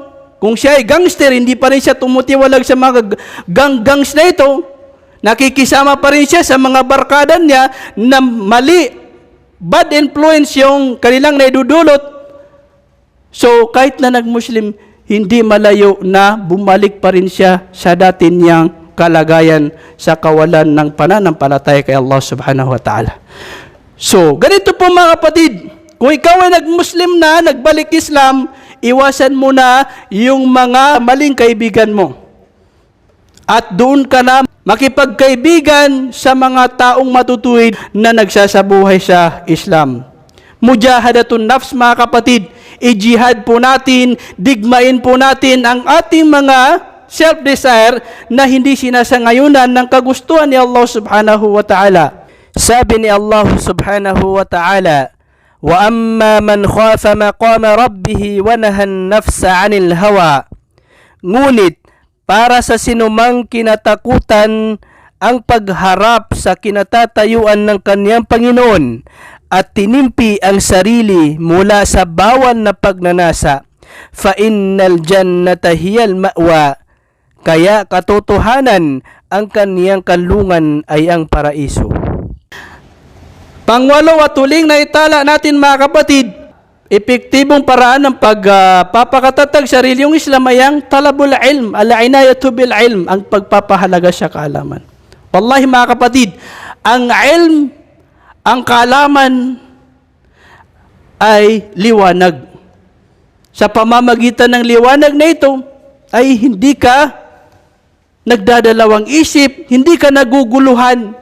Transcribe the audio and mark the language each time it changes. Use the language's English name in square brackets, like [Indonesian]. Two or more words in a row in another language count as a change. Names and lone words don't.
[Filipino] Kung siya ay gangster, hindi pa rin siya tumutiwalag sa mga gangs na ito, nakikisama pa rin siya sa mga barkada niya na mali, [English] bad influence [Filipino] yung kanilang naidudulot. So, kahit na nag-Muslim, hindi malayo na bumalik pa rin siya sa dati niyang kalagayan sa kawalan ng pananampalataya kay [Arabic] الله سبحانه وتعالى. [Filipino] So, ganito po, mga kapatid, Kung ikaw ay nag-Muslim na, nagbalik Islam, iwasan mo na yung mga maling kaibigan mo. At doon ka na makipagkaibigan sa mga taong matutuwid na nagsasabuhay sa Islam. [Arabic] مجاهدة النفس, [Filipino] mga kapatid, i-jihad po natin, digmain po natin ang ating mga self-desire na hindi sinasangayunan ng kagustuhan ni [Arabic] الله سبحانه وتعالى. [Filipino] Sabi ni [Arabic] الله سبحانه وتعالى وأما من خاف مقام ربه ونهى النفس عن الهوى. [Filipino] Ngunit para sa sinumang kinatakutan ang pagharap sa kinatatayuan ng kaniyang Panginoon at tinimpi ang sarili mula sa bawal na pagnanasa, [Arabic] فإن الجنة هي المأوى. [Filipino] Kaya katotohanan ang kaniyang kanlungan ay ang paraiso. Pangwalo at huling na itala natin, mga kapatid, epektibong paraan ng pagpapakatatag sa reliyong Islam ay ang [Arabic] طلب العلم العناية بالعلم, [Filipino] ang pagpapahalaga sa kaalaman. Wallahi, mga kapatid, ang ilm, ang kaalaman ay liwanag. Sa pamamagitan ng liwanag na ito ay hindi ka nagdadalawang isip, hindi ka naguguluhan.